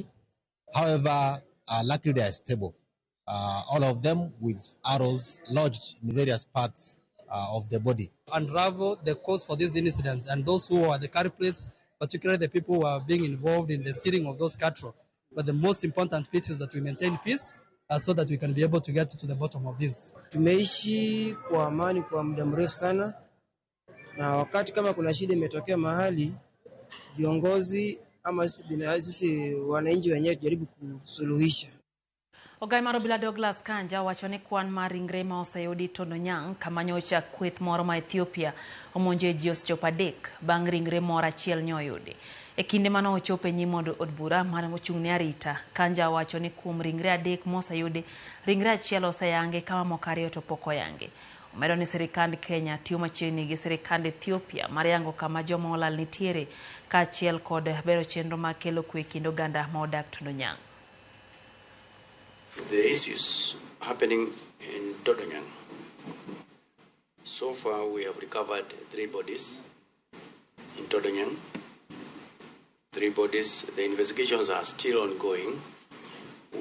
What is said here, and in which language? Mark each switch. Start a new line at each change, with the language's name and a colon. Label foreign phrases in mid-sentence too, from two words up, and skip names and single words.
English: However, luckily they are stable. All of them with arrows lodged in various parts of the body. Unravel the cause for these incidents and those who are the culprits, particularly the people who are being involved in the stealing of those cattle. But the most important bit is that we maintain peace so that we can be able to get to the bottom of this.
Swahili: Tumeishi kwa amani kwa muda mrefu sana, na wakati kama kuna shida imetokea mahali, viongozi ama sisi wananchi wenyewe jaribu kusuluhisha.
Luo (Kenya and Tanzania): Ogai mar obila Douglas Kanja wacho ni kwan mar ringre ma oseyudi Tondonyang' kama nyocha kweth moro ma Ethiopia omonje ji osechopo 3 bang' ringre moro achiel nyoyudi. E kinde mano ochopo e nyim od bura mar ochung'ne arita, Kanja wacho ni kuom ringre 3 moseyudi, ringre achiel oseyange kama moko 2 to pok oyange. Omedo ni sirikand Kenya tiyo machiegni gi sirikand Ethiopia mar yango kama joma olal nitiere kaachiel kod bero chenro mag kelo kwe kind oganda ma odak Tondonyang'.
English: The issues happening in Tondonyang'. So far, we have recovered 3 bodies in Tondonyang'. 3 bodies. The investigations are still ongoing.